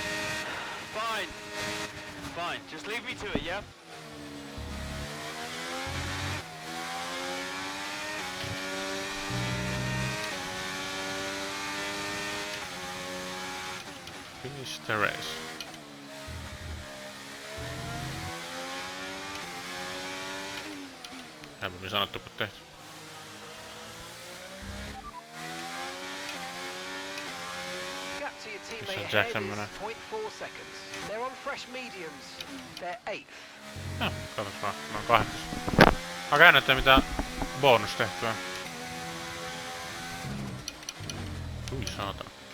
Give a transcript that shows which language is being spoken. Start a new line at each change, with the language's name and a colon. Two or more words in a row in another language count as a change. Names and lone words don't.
English: Fine. Just leave me to it, yeah? Finish the race.
Finnish: Helpommin sanottu kuin tehty.
English: Gap to your teammate
Finnish: Missä
English: ahead
Finnish: Jackson menee?
English: is 0.4 seconds. They're on fresh mediums. They're 8th.
Finnish: No, katsos vaan. Mä oon 8. Mä käyn näyttää mitä bonus tehtyä. Ui saatana.